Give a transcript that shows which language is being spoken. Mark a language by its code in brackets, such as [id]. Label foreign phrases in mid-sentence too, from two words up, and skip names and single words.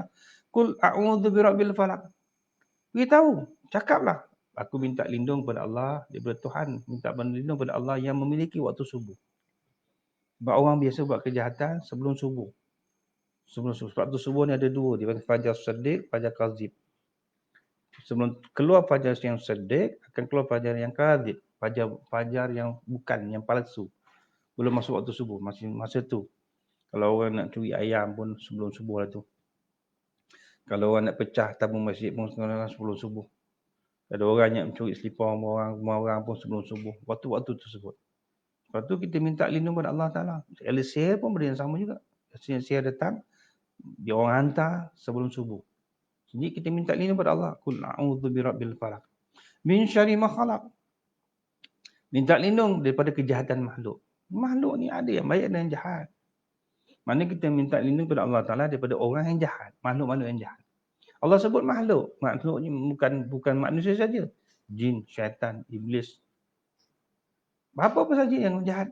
[ar] قل أعوذ برب الفلق. [ms] Beritahu, cakaplah, aku minta lindung pada Allah daripada Tuhan, minta berlindung pada Allah yang memiliki waktu subuh. Sebab orang biasa buat kejahatan sebelum subuh. Sebab tu subuh ni ada dua, dia panggil fajar shadiq, fajar kadzib. Sebelum keluar fajar yang shadiq, akan keluar fajar yang kadzib. Fajar yang bukan, yang palsu. Belum masuk waktu subuh, masa tu. Kalau orang nak curi ayam pun sebelum subuh lah tu. Kalau orang nak pecah tabung masjid pun sebelum subuh. Ada orang yang mencuri selipar orang pun sebelum subuh. Waktu-waktu tersebut. Lepas tu kita minta lindung pada Allah Ta'ala. Sihir pun benda yang sama juga. sihir datang, dia orang hantar sebelum subuh. Jadi kita minta lindung pada Allah. [ar] قل أعوذ برب الفلق. من شر ما خلق. [ms] Minta lindung daripada kejahatan makhluk. Makhluk ni ada yang baik dan yang jahat. Mana kita minta lindung pada Allah Ta'ala daripada orang yang jahat. Makhluk-makhluk yang jahat. Allah sebut makhluk. Makhluk ni bukan manusia saja. Jin, syaitan, iblis. Apa-apa saja yang jahat.